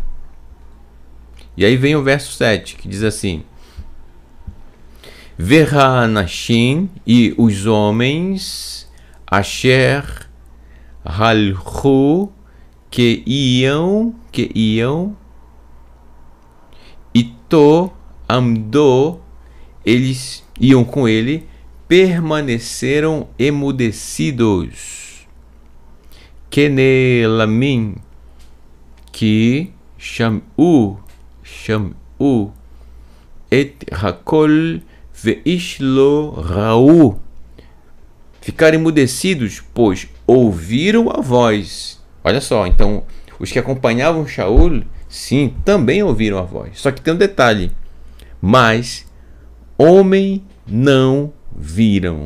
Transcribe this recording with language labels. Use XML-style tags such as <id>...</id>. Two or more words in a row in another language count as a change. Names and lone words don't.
<pt>E aí vem o verso 7, que diz assim:</pt> <he>והאנשים,</he> <pt>e os homens,</pt> <he>אשר הלכו,</he> <pt>que iam,</pt> <he>אתו עמדו,</he> <pt>eles iam com ele, permaneceram emudecidos.</pt> <he>נאלמים כי שמעו את הקול ואיש לא ראו.</he> <pt>Ficaram emudecidos, pois ouviram a voz. Olha só, então os que acompanhavam Shaul, sim, também ouviram a voz. Só que tem um detalhe: mas homem não viram.</pt>